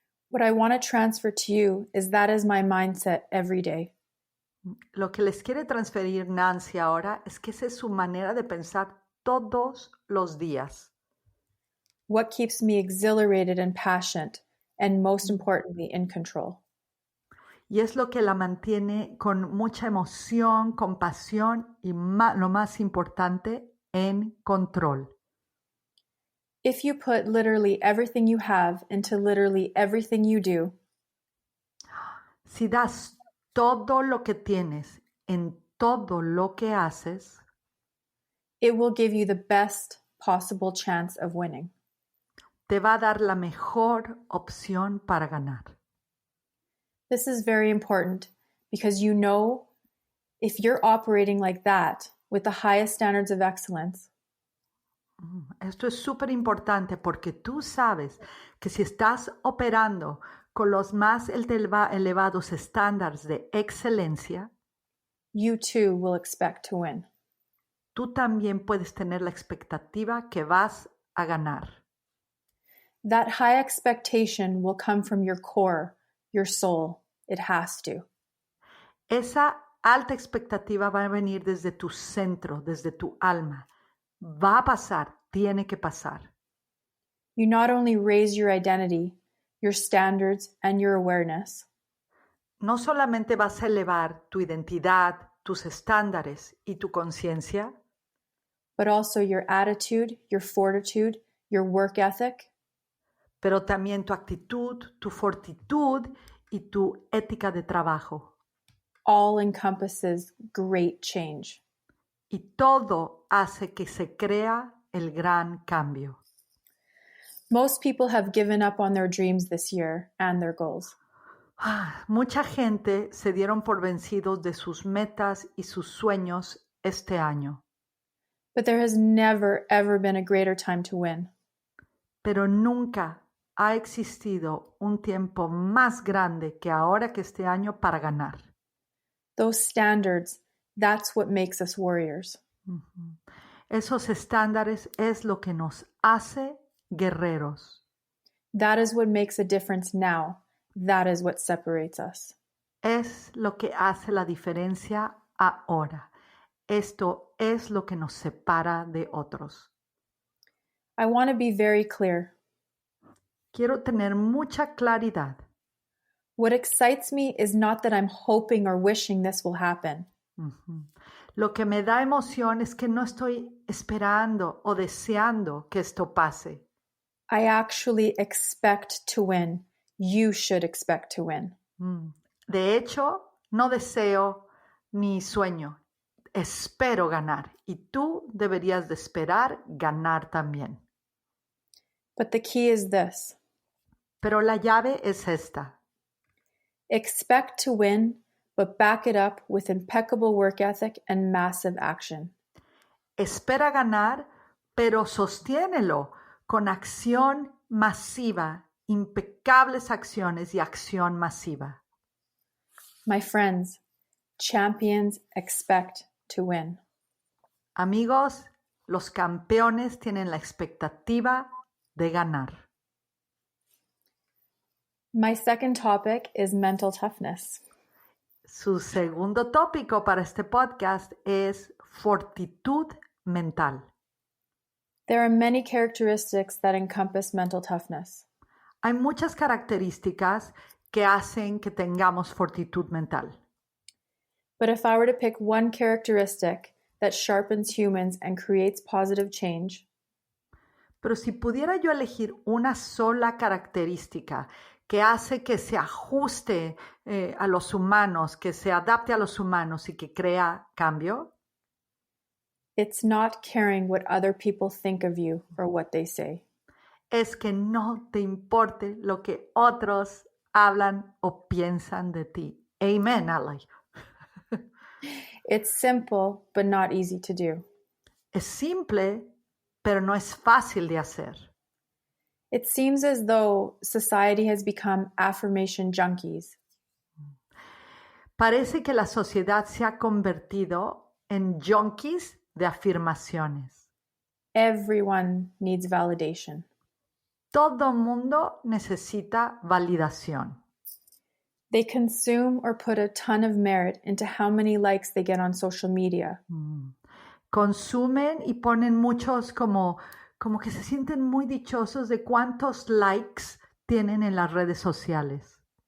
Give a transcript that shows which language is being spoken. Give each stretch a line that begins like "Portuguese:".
English: What I want to transfer to you is that is my mindset every day.
Spanish: Lo que les quiere transferir Nancy ahora es que esa es su manera de pensar todos los días.
English: What keeps me exhilarated and passionate, and most importantly, in control.
Spanish: Y es lo que la mantiene con mucha emoción, compasión y lo más importante, en control.
English: If you put literally everything you have into literally everything you do,
Spanish: si das todo lo que tienes en todo lo que haces,
English: it will give you the best possible chance of winning.
Spanish: Te va a dar la mejor opción para ganar.
English: This is very important because you know if you're operating like that with the highest standards of excellence,
Spanish: esto es súper importante porque tú sabes que si estás operando con los más elevados estándares de excelencia,
English: you too will expect to win.
Spanish: Tú también puedes tener la expectativa que vas a ganar.
English: That high expectation will come from your core, your soul. It has to.
Spanish: Esa alta expectativa va a venir desde tu centro, desde tu alma. Va a pasar, tiene que pasar.
English: You not only raise your identity, your standards, and your awareness.
Spanish: No solamente vas a elevar tu identidad, tus estándares y tu conciencia,
English: but also your attitude, your fortitude, your work ethic,
Spanish: pero también tu actitud, tu fortitud y tu ética de trabajo.
English: All encompasses great change.
Spanish: Y todo hace que se crea el gran cambio.
English: Most people have given up on their dreams this year and their goals.
Spanish: Mucha gente se dieron por vencidos de sus metas y sus sueños este año.
English: But there has never, ever been a greater time to win.
Spanish: Pero nunca ha existido un tiempo más grande que ahora que este año para ganar.
English: Those standards, that's what makes us warriors. Uh-huh.
Spanish: Esos estándares es lo que nos hace guerreros.
English: That is what makes a difference now. That is what separates us.
Spanish: Es lo que hace la diferencia ahora. Esto es lo que nos separa de otros.
English: I want to be very clear.
Spanish: Quiero tener mucha claridad.
English: What excites me is not that I'm hoping or wishing this will happen. Uh-huh.
Spanish: Lo que me da emoción es que no estoy esperando o deseando que esto pase.
English: I actually expect to win. You should expect to win.
Spanish: De hecho, no deseo ni sueño. Espero ganar. Y tú deberías de esperar ganar también.
English: But the key is this.
Spanish: Pero la llave es esta.
English: Expect to win, but back it up with impeccable work ethic and massive action.
Spanish: Espera ganar, pero sostiénelo con acción masiva, impecables acciones y acción masiva.
English: My friends, champions expect to win.
Spanish: Amigos, los campeones tienen la expectativa de ganar.
English: My second topic is mental toughness.
Spanish: Su segundo tópico para este podcast es fortitud mental.
English: There are many characteristics that encompass mental toughness.
Spanish: Hay muchas características que hacen que tengamos fortitud mental.
English: But if I were to pick one characteristic that sharpens humans and creates positive change,
Spanish: pero si pudiera yo elegir una sola característica que hace que se ajuste a los humanos, que se adapte a los humanos y que crea cambio,
English: it's not caring what other people think of you or what they say.
Spanish: Es que no te importe lo que otros hablan o piensan de ti.
English: Amen, Ali. It's simple, but not easy to do.
Spanish: Es simple, pero no es fácil de hacer.
English: It seems as though society has become affirmation junkies.
Spanish: Parece que la sociedad se ha convertido en junkies de afirmaciones.
English: Everyone needs validation.
Spanish: Todo mundo necesita validación.
English: They consume or put a ton of merit into how many likes they get on social media.
Spanish: Consumen y ponen muchos como que se sienten muy dichosos de cuántos likes tienen en las redes sociales.